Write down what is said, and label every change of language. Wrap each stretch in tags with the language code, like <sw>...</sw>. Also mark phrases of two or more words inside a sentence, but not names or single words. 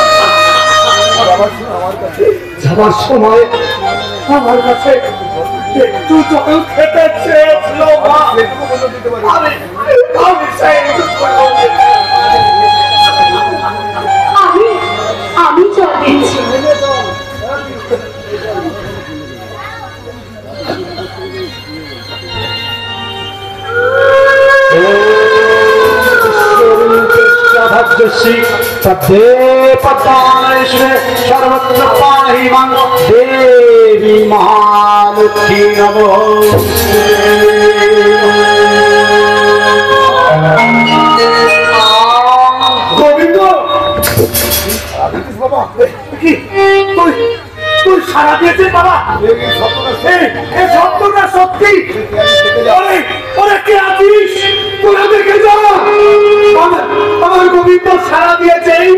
<bn>যাবার সময় আমার কাছে একটু জল খেতে চেয়েছিল মা, আমি জল দিচ্ছি।</bn> <sa>सर्वत्र पाहि मां देवी महालक्ष्मी नमो।</sa> <bn>গোবিন্দ বাবা কি তুই সারা দিয়েছিস বাবা? এই সত্যটা সত্যি? ওরে কে আছিস? তোরা দেখে যা, আমার গোবিন্দ সারা দিয়েছে।</bn>